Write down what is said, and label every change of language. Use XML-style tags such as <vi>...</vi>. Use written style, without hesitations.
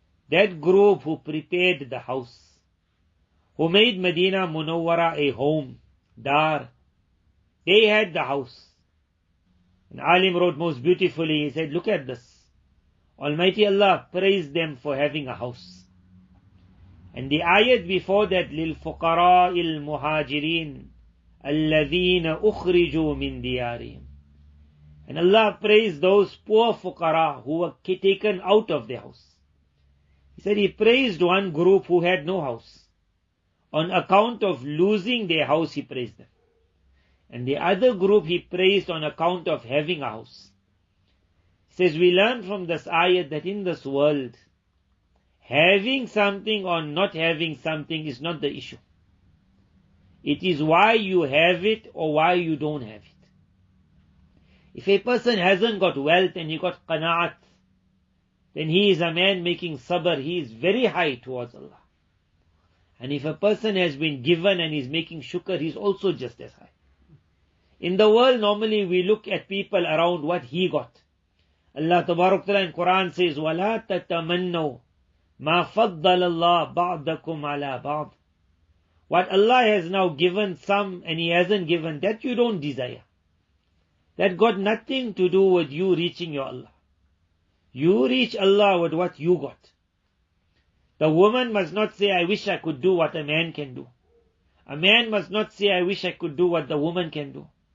<en>That group who prepared the house, who made Madina Munawwara a home, dar. They had the house. And Alim wrote most beautifully, he said, look at this. Almighty Allah praised them for having a house. And the ayat before that,</en> <ar>لِلْفُقَرَاءِ الْمُهَاجِرِينَ الَّذِينَ أُخْرِجُوا مِنْ دِيَارِهِمْ.</ar> <en>And Allah praised those poor fuqara who were taken out of their house. He said he praised one group who had no house. On account of losing their house, he praised them. And the other group he praised on account of having a house. He says we learn from this ayat that in this world, having something or not having something is not the issue. It is why you have it or why you don't have it. If a person hasn't got wealth and he got qana'at, then he is a man making sabr, he is very high towards Allah. And if a person has been given and is making shukr, he is also just as high. In the world, normally we look at people around what he got. Allah Tabarak Ta'ala in Quran says,</en> <ar>وَلَا تَتَمَنَّوْا مَا فَضَّلَ اللَّهُ بَعْضَكُمْ عَلَى بَعْضٍ.</ar> <en>What Allah has now given some and He hasn't given, that you don't desire. That got nothing to do with you reaching your Allah. You reach Allah with what you got. The woman must not say, I wish I could do what a man can do. A man must not say, I wish I could do what the woman can do.</en>